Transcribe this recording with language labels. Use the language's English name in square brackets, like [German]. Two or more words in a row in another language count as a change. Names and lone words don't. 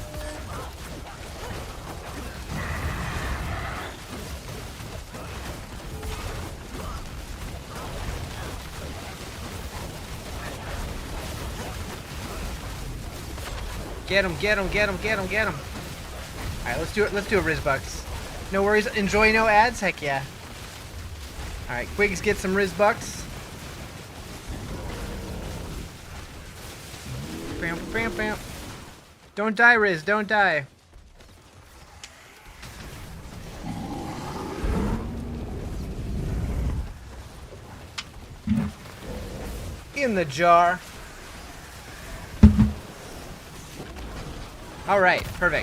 [English] Get him, get him, get him, get him, get him. Alright, let's do it. Let's do a Rizbucks. No worries. Enjoy no ads? Heck yeah. Alright, Quigs, get some Rizbucks. Bam, bam, bam. Don't die, Riz. Don't die. In the jar. Alright, perfect.